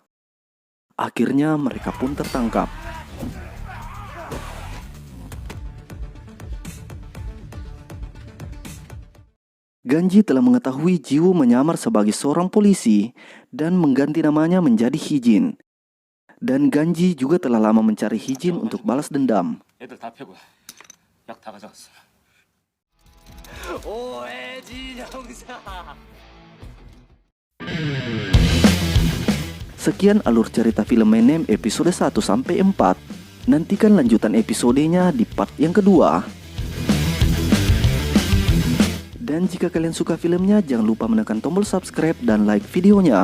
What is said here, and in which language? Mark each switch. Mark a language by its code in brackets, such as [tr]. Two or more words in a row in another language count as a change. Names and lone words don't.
[id] Akhirnya mereka pun tertangkap. Ganji telah mengetahui Jiwoo menyamar sebagai seorang polisi dan mengganti namanya menjadi Hijin. Dan Ganji juga telah lama mencari Hijin untuk balas dendam. [ko] 애들 다 패고 약 다 가져갔어. [id] Sekian alur cerita film Menem episode 1 sampai 4. Nantikan lanjutan episodenya di part yang kedua. Dan jika kalian suka filmnya, jangan lupa menekan tombol subscribe dan like videonya.